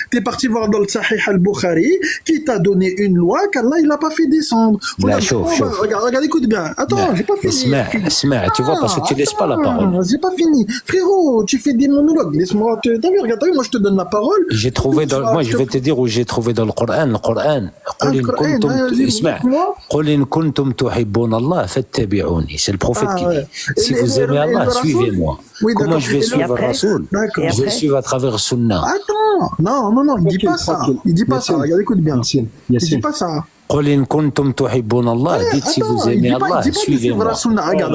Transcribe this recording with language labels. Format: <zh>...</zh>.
<fr>T'es parti voir dans le Sahih al-Bukhari, qui t'a donné une loi qu'Allah, il l'a pas fait descendre. Là, Regarde, chauffe. regarde, écoute bien. Attends, j'ai pas fini. Esma, tu vois, parce que tu laisses pas la parole. J'ai pas fini. Frérot, tu fais des monologues. Laisse-moi, t'as vu, regarde, moi, je te donne la parole. J'ai trouvé moi, je vais te dire où j'ai trouvé dans le Coran.</fr> <ar>قل إن كنتم اسمع قل إن كنتم تحبون الله فاتبعوني.</ar> <fr>C'est le prophète qui dit si vous aimez Allah, suivez-moi. Comment je vais suivre le Rasoul? Je vais suivre à travers le Sunna. Attends, non, il dit pas ça. Il dit pas ça. Regarde, écoute bien. Il dit pas ça.</fr> <ar>قل إن كنتم تحبون الله.</ar> <fr>Dites si vous aimez Allah, suivez-moi. Regarde,</fr>